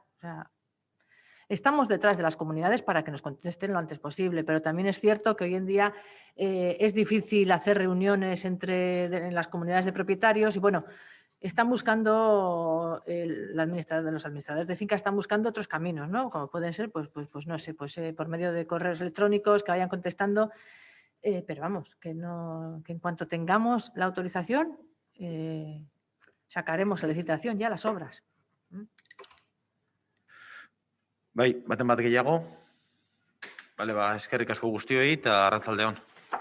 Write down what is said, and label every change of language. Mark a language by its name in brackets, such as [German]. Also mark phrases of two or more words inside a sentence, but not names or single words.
[Spanish] O sea, estamos detrás de las comunidades para que nos contesten lo antes posible, pero también es cierto que hoy en día es difícil hacer reuniones en las comunidades de propietarios y bueno, están buscando, los administradores de finca están buscando otros caminos, ¿no? Como pueden ser, pues no sé, por medio de correos electrónicos que vayan contestando, pero vamos, que en cuanto tengamos la autorización, sacaremos la licitación ya las obras. [Basque] Bai, baten bat gehiago. Bale, eskerrik asko guztioi eta arratsalde on.